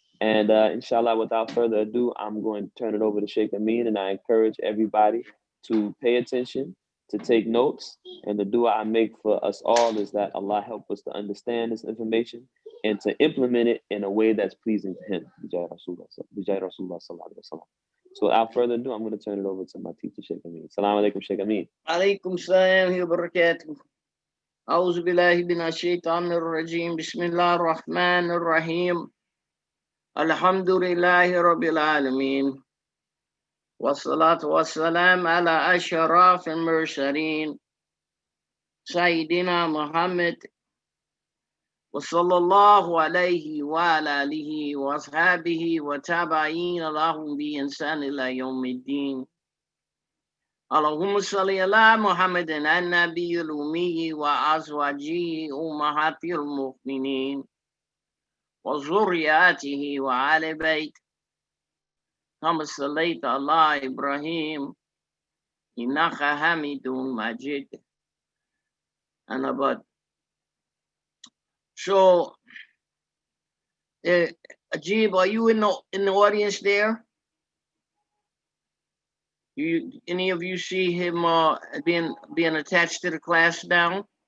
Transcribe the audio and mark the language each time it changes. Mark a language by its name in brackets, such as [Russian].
[English] And inshallah, without further ado, I'm going to turn it over to Shaykh Ameen, and I encourage everybody to pay attention, to take notes, and the dua I make for us all is that Allah help us to understand this information and to implement it in a way that's pleasing to Him. Bijay Rasulullah sallallahu alaihi wasallam. So without further ado, I'm going to turn it over to my teacher, Shaykh Ameen. Assalamu alaikum, Shaykh Ameen. Alaikum salam wa barakatuh. [Arabic] أعوذ بالله من الشيطان الرجيم بسم الله الرحمن الرحيم الحمد لله رب العالمين والصلاة والسلام على أشرف المرسلين سيدنا محمد وصلى الله عليه وعلى آله وأصحابه وتابعين لهم بإحسان إلى يوم الدين اللهم صل على محمد النبي الأمي وأزواجه أمهات المؤمنين وذرياته وآل بيت كما صليت على إبراهيم إنك حميد مجيد. [English] And about so, Ajib, are you in the audience there? Any of you see him being attached to the class now?